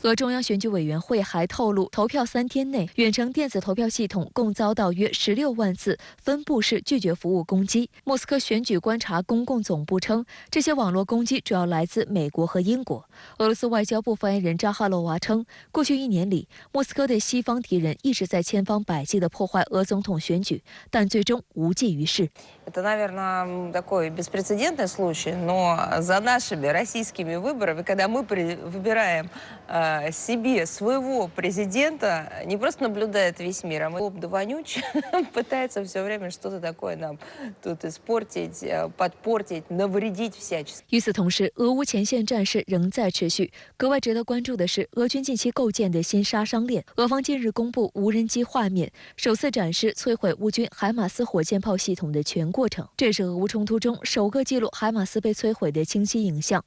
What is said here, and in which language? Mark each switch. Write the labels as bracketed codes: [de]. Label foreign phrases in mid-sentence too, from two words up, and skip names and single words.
[zh] 俄中央选举委员会还透露，投票3天内，远程电子投票系统共遭到约16万次分布式拒绝服务攻击。莫斯科选举观察公共总部称，这些网络攻击主要来自美国和英国。俄罗斯外交部发言人扎哈罗娃称，过去1年里，莫斯科的西方敌人一直在千方百计地破坏俄总统选举，但最终无济于事。 [ru] Это, наверное, такой беспрецедентный случай, но за нашими российскими выборами, когда мы выбираем себе своего президента, не просто наблюдает весь мир, а мы да вонючий пытается все время что-то такое нам тут испортить, подпортить, навредить всячески. [zh] 与此同时，俄乌前线战事仍在持续。格外值得关注的是，俄军近期构建的新杀伤链。俄方近日公布无人机画面，首次展示摧毁乌军海马斯火箭炮系统的全过程。这是俄乌冲突中首个记录海马斯被摧毁的清晰影像。